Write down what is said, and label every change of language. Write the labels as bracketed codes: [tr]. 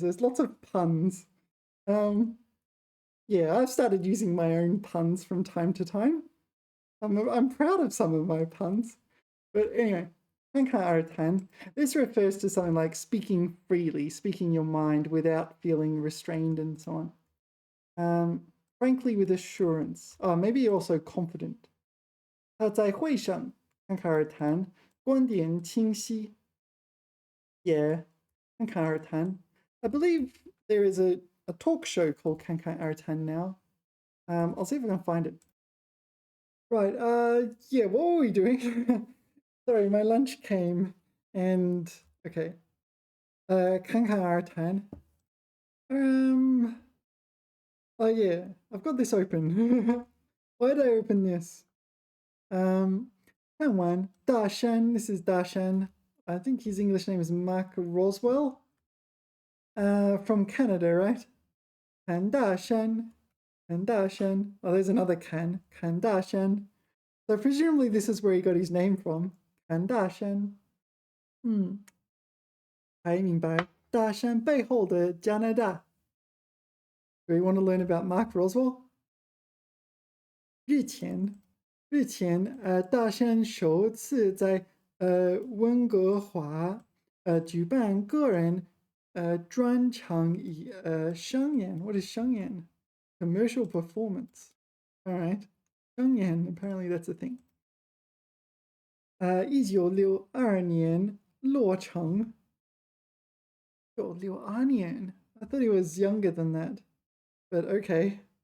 [en] There's lots of puns. Yeah, I've started using my own puns from time to time. I'm proud of some of my puns. But anyway, 侃侃而谈. This refers to something like speaking freely, speaking your mind without feeling restrained and so on. Frankly, with assurance. Maybe also confident. [zh] 他在会上侃侃而谈，观点清晰. Yeah, 侃侃而谈. [en] I believe there is a talk show called 侃侃而谈 now. I'll see if I can find it. Right, yeah, what were we doing? Sorry, my lunch came and, okay. [zh] 侃侃而谈. [en] Oh yeah, I've got this open. Why did I open this? [zh] 看完大山, [en] this is Dashan. I think his English name is Mark Roswell. From Canada, right? 看大山. Oh, there's another Kan. 看大山. So presumably this is where he got his name from. [zh] 看大山. 还明白大山背后的加拿大. [en] Do we want to learn about Mark Roswell? [zh] 日前大山首次在温哥华举办个人专场商演. [en] What is [zh] 商演? [en] Commercial performance. All right. 商演, apparently that's a thing. [zh] 1962年落成. 1962年. [en] I thought he was younger than that, but okay.